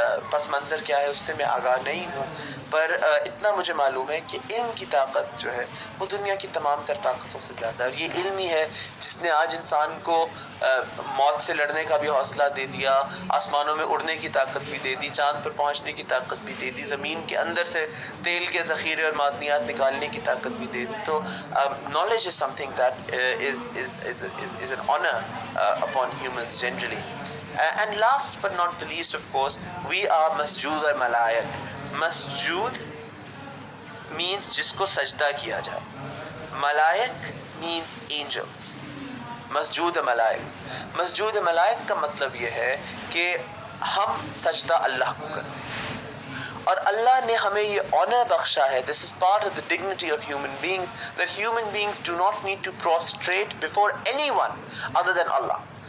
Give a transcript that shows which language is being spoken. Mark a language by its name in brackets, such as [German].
[Urdu] پس منظر کیا ہے اس سے میں آگاہ نہیں ہوں، پر اتنا مجھے معلوم ہے کہ علم کی طاقت جو ہے وہ دنیا کی تمام تر طاقتوں سے زیادہ ہے، اور یہ علم ہی ہے جس نے آج انسان کو موت سے لڑنے کا بھی حوصلہ دے دیا، آسمانوں میں اڑنے کی طاقت بھی دے دی، چاند پر پہنچنے کی طاقت بھی دے دی، زمین کے اندر سے تیل کے ذخیرے اور معدنیات نکالنے کی طاقت بھی دے دی۔ تو [English] knowledge is something that is an honor upon humans generally. And last but not the least, of course, we are masjood or malaik. [Urdu] مسجود means جس کو سجدہ کیا جائے، ملائک means angels۔ مسجود ملائک کا مطلب یہ ہے کہ ہم سجدہ اللہ کو کرتے ہیں، اور اللہ نے ہمیں یہ آنر بخشا ہے۔ [English] This is part of the dignity of human beings, that human beings do not need to prostrate before anyone other than Allah۔